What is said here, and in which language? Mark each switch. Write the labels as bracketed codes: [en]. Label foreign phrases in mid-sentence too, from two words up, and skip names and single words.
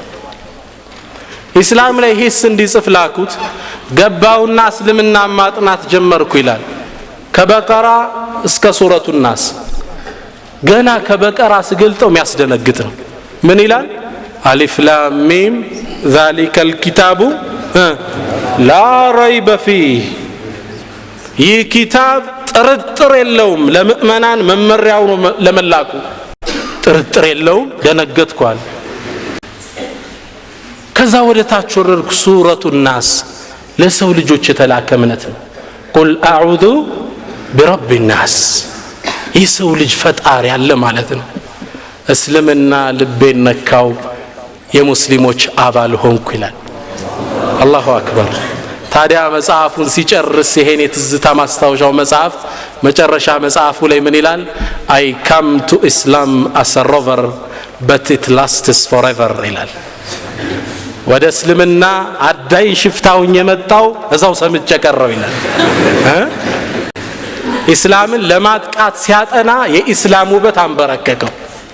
[am] ኢስላም ላይ ሂስ እንዲጽፍ ላኩት ገባውና እስልምና ማጥናት ጀመርኩ ይላል ከበቀራ እስከ [ar] سورة الناس [am] ገና ከበቀራ ስገልጠው የሚያስደነግጥ ነው ምን ይላል [ar] ألف لام ميم ذلك الكتاب لا ريب فيه [am] ይህ ኪታብ ጥርጥር የለውም ለምእመናን መመሪያው ለመላኩ ጥርጥር የለውም ደነገጥኳል ከዛ ወደ ታች ወረድኩ [ar] سورة الناس [am] ለሰው ልጆች የተላከ እምነት ነው [ar] قل أعوذ برب الناس [am] የሰው ልጅ ፈጣሪ ያለ ማለት ነው እስልምና ልቤን ነካው የሙስሊሞች አባል ሆንኩ ይላል [ar] الله أكبر [am] ታዲያ መጽሐፉን ሲጨርስ ይሄን የትዝታ ማስታወሻው መጽሐፍ መጨረሻ መጽሐፉ ላይ ምን ይላል [en] I come to Islam as a rover but it lasts forever [am] ይላል ወደ እስልምና አዳይ ሽፍታውን የመጣው እዛው ሰምቼ ቀረው ይላል ኢስላምን ለማጥቃት ሲያጠና የኢስላም ውበት አንበረከከው